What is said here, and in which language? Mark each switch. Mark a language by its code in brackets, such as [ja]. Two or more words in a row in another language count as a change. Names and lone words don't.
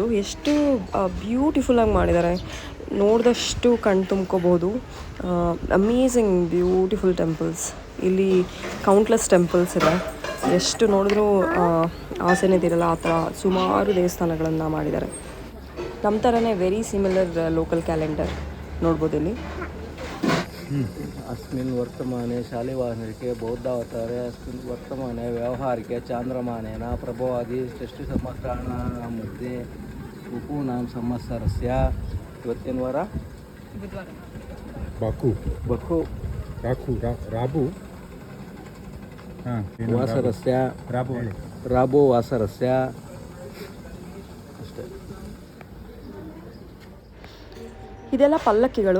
[kn] ಎಷ್ಟು ಬ್ಯೂಟಿಫುಲ್ಲಾಗಿ ಮಾಡಿದ್ದಾರೆ, ನೋಡಿದಷ್ಟು ಕಣ್ಣು ತುಂಬ್ಕೋಬೋದು. [en] Amazing beautiful temples. [kn] ಇಲ್ಲಿ [en] countless temples [kn] ಇದೆ, ಎಷ್ಟು ನೋಡಿದ್ರೂ ಆಸೆನೇ ತೀರಲ್ಲ ಆ ಥರ ಸುಮಾರು ದೇವಸ್ಥಾನಗಳನ್ನು ಮಾಡಿದ್ದಾರೆ. ನಮ್ಮ ಥರನೇ [en] very similar local calendar [kn] ನೋಡ್ಬೋದು ಇಲ್ಲಿ. [sa] अस्मिन् वर्तमाने शालिवाहनके बौद्धावतारे अस्मिन् वर्तमाने व्यवहारिके चान्द्रमानेन प्रभवादि षष्टिसंवत्सराणां मध्ये ऋतूनां संवत्सरस्य [kn] ಇವತ್ತಿನ ವಾರ ಬಾಕು ಬಕು ರಾಕು ರಾಬು ಹಾಂ [sa] ವಾಸರಸ್ಯ ರಾಬು ರಾಬೋ ವಾಸರಸ್ಯ ಅಷ್ಟೇ. [kn] ಇದೆಲ್ಲ ಪಲ್ಲಕ್ಕಿಗಳು.